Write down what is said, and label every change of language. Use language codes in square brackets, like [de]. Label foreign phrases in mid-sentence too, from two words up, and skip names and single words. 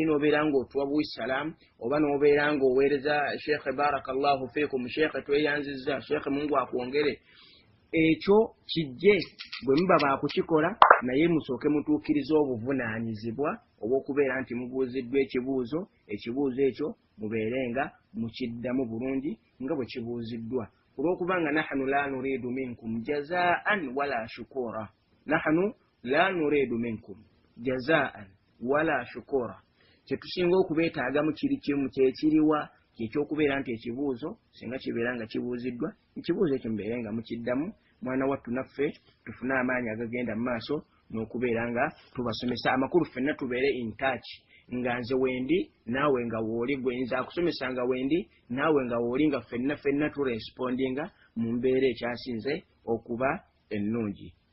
[lg] n'obeera ng'otuwa buisalaamu oba n'obeera ng'oweereza Sheikh [ar] بارك الله فيكم [lg] Sheikh tweyanzizza Sheikh Mungu akwongere, ekyo kijje bwe muba baakukikola naye musooke mutuukirize obuvunaanyizibwa obw'okubeera nti mubuuziddwa ekibuuzo ekyo mubeere nga mukiddamu bulungi nga bwe kibuuziddwa olw'okubanga [ar] نحن لا نريد منكم جزاء ولا شكورا. نحن لا نريد منكم جزاء ولا شكورا. [lg] Kyetusinga okubeetaagamu kiri kimu kyekiriwa kyekyokubeera nti ekibuuzo singa kibeera nga kibuuziddwa ekibuuzo ekyo mubeere nga mukiddamu. Mwana wattu naffe tufune amaanyi agagenda mu maaso n'okubeera nga tubasomesa amakulu ffenna tubeere [en] in touch [lg] nga nze wendi naawe nga wooli gwenza akusomesa nga wendi naawe nga wooli nga ffenna turespondinga mu mbeera ekyasinze okuba ennungi.